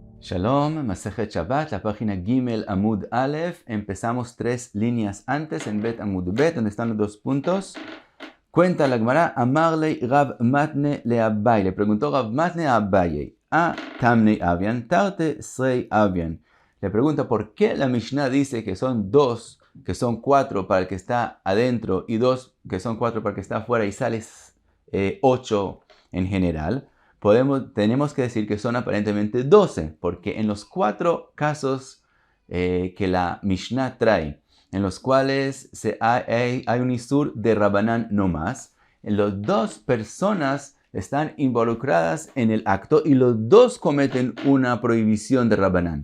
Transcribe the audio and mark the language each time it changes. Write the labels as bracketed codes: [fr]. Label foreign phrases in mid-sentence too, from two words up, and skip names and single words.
[he] שלום, מסכת שבת, [es] la página [he] גימל עמוד אלף. [es] Empezamos 3 líneas antes en [he] בית עמוד בית, [es] donde están los 2 puntos. Cuenta la Gemara, [arc] אמר ליה רב מתנה לאביי. [es] Le preguntó Rav Matne a Abaye, a [arc] תמני הויין, תרתי סרי הויין. [es] Le pregunta por qué la Mishnah dice que son 2, que son 4 para el que está adentro y 2 que son 4 para el que está afuera y sales 8 en general. Tenemos que decir que son aparentemente 12, porque en los 4 casos que la Mishnah trae, en los cuales hay un isur de Rabanán no más, las 2 personas están involucradas en el acto y los 2 cometen una prohibición de Rabanán.